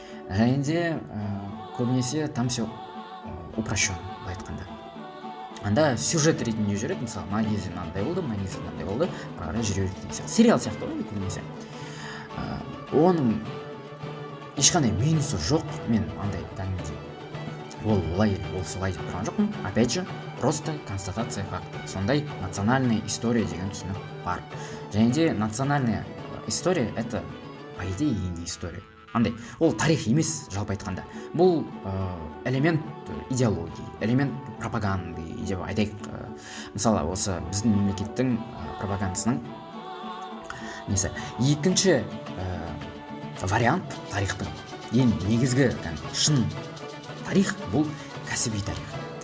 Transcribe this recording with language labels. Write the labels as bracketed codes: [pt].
[kk] Және де көбінесе [ru] там все упрощен, [kk] былай айтқанда. Анда сюжет ретінде жүреді, мысалы, мына кезде мынандай болды, мына кезде мынандай болды, ары қарай жүре береді деген сияқты. Сериал сияқты ғой көбінесе. Оның ешқандай минусы жоқ. Мен андай ол олай, ол солай деп тұрған жоқпын. [ru] Опять же, просто констатация факта. Сондай национальная история [kk] деген түсінік бар. Және де [ru] национальная история это по идее не история. [kk] Андай, ол тарих емес, жалпы айтқанда. Бұл [ru] элемент идеологии, элемент пропаганды [kk] деп айтайық. Мысалы, осы біздің мемлекеттің пропагандасының несі, екінші вариант тарихтың ең негізгі шын тарих бұл кәсіби тарих.